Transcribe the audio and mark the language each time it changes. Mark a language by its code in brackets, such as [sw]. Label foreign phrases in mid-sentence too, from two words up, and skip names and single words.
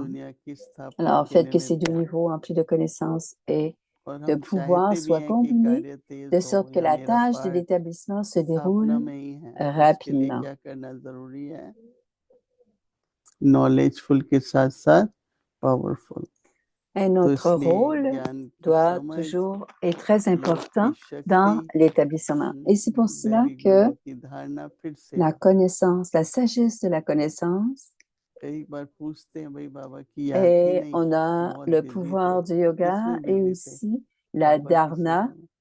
[fr] Alors, faites que ces deux niveaux emplis de connaissances et de pouvoir soient combinés de sorte que la tâche de l'établissement se déroule rapidement. [hi] Knowledgeful के साथ-साथ powerful. [fr] Et notre rôle doit toujours être très important dans l'établissement. Et c'est pour cela que la connaissance, la sagesse de la connaissance, et on a le pouvoir du yoga et aussi la dharna.